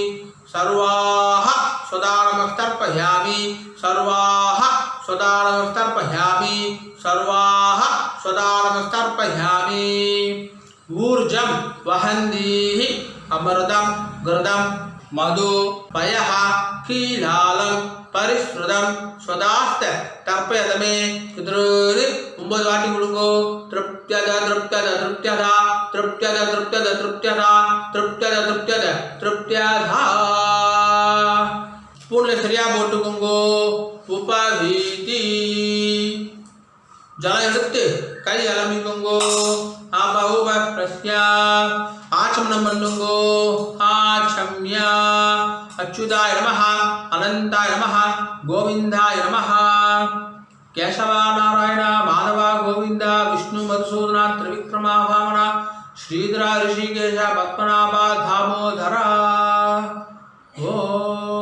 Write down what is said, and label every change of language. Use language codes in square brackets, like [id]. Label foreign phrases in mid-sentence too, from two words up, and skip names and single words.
[sa] सर्वाः स्वदानमस्तर्पयामि सर्वाः स्वदानमस्तर्पयामि सर्वाः स्वदानमस्तर्पयामि ऊर्जं वहन्तीः अमृतं घृतं मधु पयः कीलालं परिश्रुतं स्वदास्त तर्पयतमे पितॄन् [ta] 9 வாட்டி கொடுங்கோ [sa] तृप्यत तृप्यत तृप्यत तृप्यत तृप्यत तृप्यत तृप्यत तृप्यत तृप्यत [ta] ஸ்பூன்ல சரியா போட்டுக்கோங்கோ [sa] உபவீதி [ta] ஜலம் எடுத்து கை அலம்பிக்கோங்கோ [sa] अपः प्राश्य [ta] ஆச்சமனம் பண்ணுங்கோ [sa] आचम्य अच्युताय नमः अनन्ताय नमः गोविन्दाय नमः केशव नारायण माधव गोविन्द विष्णु मधुसूदन त्रिविक्रम वामन श्रीधरा ऋषिकेश पद्मनाभ दामोदरा। ओम